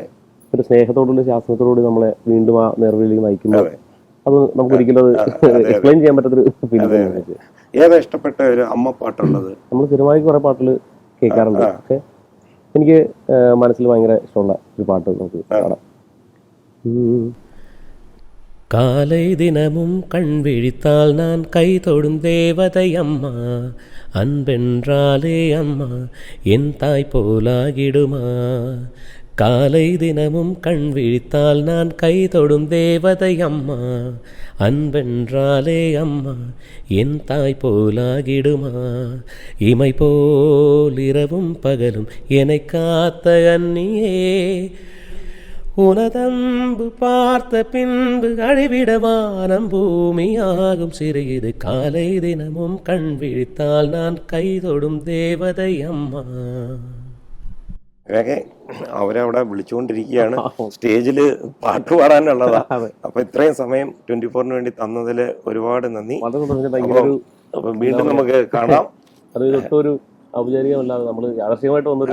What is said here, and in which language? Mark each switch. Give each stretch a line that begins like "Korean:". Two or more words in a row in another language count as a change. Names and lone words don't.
Malayalam: ഒരു സ്നേഹത്തോടുള്ള ശാസനത്തോടുകൂടി നമ്മളെ വീണ്ടും ആ നേർവഴിയിലേക്ക് നയിക്കുമ്പോൾ അതെ അത് നമുക്ക് ഒരിക്കലും അത് എക്സ്പ്ലെയിൻ ചെയ്യാൻ പറ്റാത്തൊരു ഫീലിംഗ്. ഏതാ ഇഷ്ടപ്പെട്ട ഒരു അമ്മ പാട്ടുള്ളത്? നമ്മൾ സ്ഥിരമായി കുറെ പാട്ടുകൾ കേൾക്കാറുണ്ട്. പക്ഷെ എനിക്ക് മനസ്സിൽ ഭയങ്കര ഇഷ്ടമുള്ള ഒരു പാട്ട് നമുക്ക് പാടാം.
Tamil: காலை தினமும் கண் விழித்தால் நான் கை தொடும் தேவதை அம்மா, அன்பென்றாலே அம்மா என் தாய் போலாகிடுமா. காலை தினமும் கண் விழித்தால் நான் கை தொடும் தேவதை அம்மா, அன்பென்றாலே அம்மா என் தாய் போலாகிடுமா. இமை போல் இரவும் பகலும் என்னை காத்த அன்னியே, உனதம்பு பார்த்த பின்பு அழிவிட வானம் பூமியாகும் சிறிது. காலை தினமும் கண் விழித்தால் நான் கை தொடும் தேவதை അമ്മ.
Malayalam: ഇതൊക്കെ അവരവിടെ വിളിച്ചുകൊണ്ടിരിക്കുകയാണ്, സ്റ്റേജില് പാട്ട് പാടാനുള്ളതാ. അപ്പൊ ഇത്രയും സമയം 24-ന് വേണ്ടി തന്നതിൽ ഒരുപാട് നന്ദി. അപ്പൊ വീണ്ടും നമുക്ക് കാണാം. അത് ഒട്ടൊരു ഔപചാരികമല്ലാതെ നമ്മൾ യാദർശികമായിട്ട് വന്നൊരു.